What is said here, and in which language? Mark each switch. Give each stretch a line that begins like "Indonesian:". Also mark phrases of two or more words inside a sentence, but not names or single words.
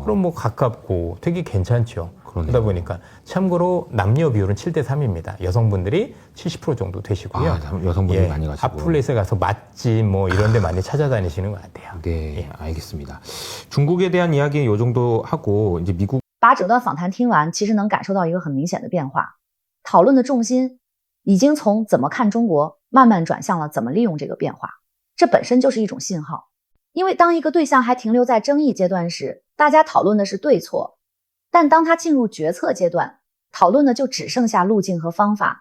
Korean: 그럼 뭐 가깝고 되게 괜찮죠. 그러네요. 그러다 보니까 참고로 남녀 비율은 7대 3입니다. 여성분들이 70% 정도 되시고요. 아, 여성분들이 많이 가시고. 핫플레이스에 가서 맛집 뭐 이런 데 많이 찾아다니시는 것 같아요. 네, 예. 알겠습니다. 중국에 대한 이야기 요 정도 하고 이제 미국
Chinese: 把整段访谈听完，其实能感受到一个很明显的变化，讨论的重心已经从怎么看中国，慢慢转向了怎么利用这个变化。这本身就是一种信号，因为当一个对象还停留在争议阶段时，大家讨论的是对错，但当他进入决策阶段，讨论的就只剩下路径和方法。